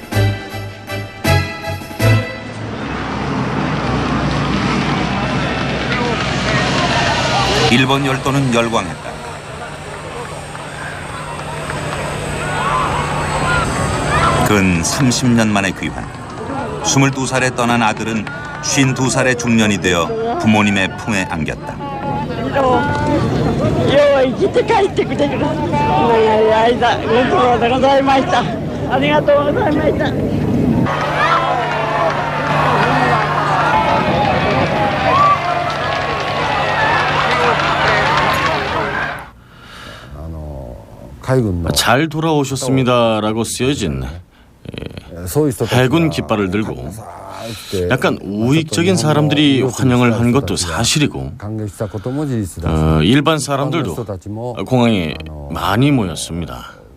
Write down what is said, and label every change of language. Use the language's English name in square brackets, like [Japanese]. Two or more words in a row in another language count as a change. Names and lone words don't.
[Korean] 일본 열도는 열광했다. 근 30년 만의 귀환. 22살에 떠난 아들은 52살의 중년이 되어 부모님의 품에 안겼다. [Japanese] よう生きて帰ってくれる長い間ご苦労でございました。ありがとうございました。 [Korean] 잘 돌아오셨습니다라고 쓰여진 해군 깃발을 들고 약간 우익적인 사람들이 환영을 한 것도 사실이고 일반 사람들도 공항에 많이 모였습니다.